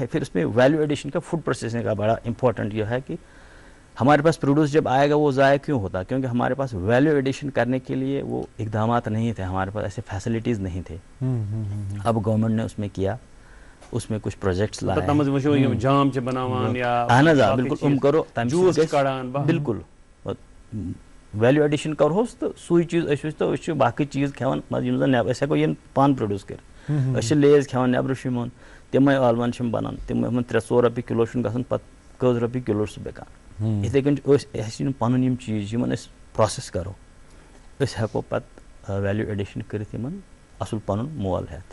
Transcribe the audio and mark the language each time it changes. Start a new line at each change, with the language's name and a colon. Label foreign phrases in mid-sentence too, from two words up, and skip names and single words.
Urdu: پھر اس میں
English: value addition
Urdu: کا,
English: food processing
Urdu: کا بڑا امپورٹنٹ یہ ہے کہ ہمارے پاس پروڈیوس جب آئے گا وہ ضائع کیوں ہوتا, کیونکہ ہمارے پاس
English: value addition
Urdu: کرنے کے لیے وہ اقدامات نہیں تھے, ہمارے پاس ایسے فیسلٹیز نہیں تھے. اب گورنمنٹ نے اس میں کیا, اس میں کچھ پروجیکٹس لائے.
Kashmiri: بالکل
English: value addition
Kashmiri: کرہوس تو سوئی چیز تو باقی چیز کھیوان أسۍ ہٮ۪کو یِم پانہٕ پروڈیوس کٔرِتھ. أسۍ چھِ لیز کھیوان نیبرٕ چھِ یِمن تِمے ٲلوَن چھِ یِم بنان, تِم 3-4 رۄپیہِ کِلوٗ چھُنہٕ گژھان, پتہٕ کٔژ رۄپیہِ کِلوٗ چھُ سُہ بِکان. یِتھٕے کٔنۍ چھِ اَسہِ یِم پنُن یِم چیٖز یِمن أسۍ پروسیس کرو, أسۍ ہٮ۪کو پتہٕ
English: value addition
Kashmiri: کٔرِتھ یِمن اصل پنُن مول ہٮ۪تھ.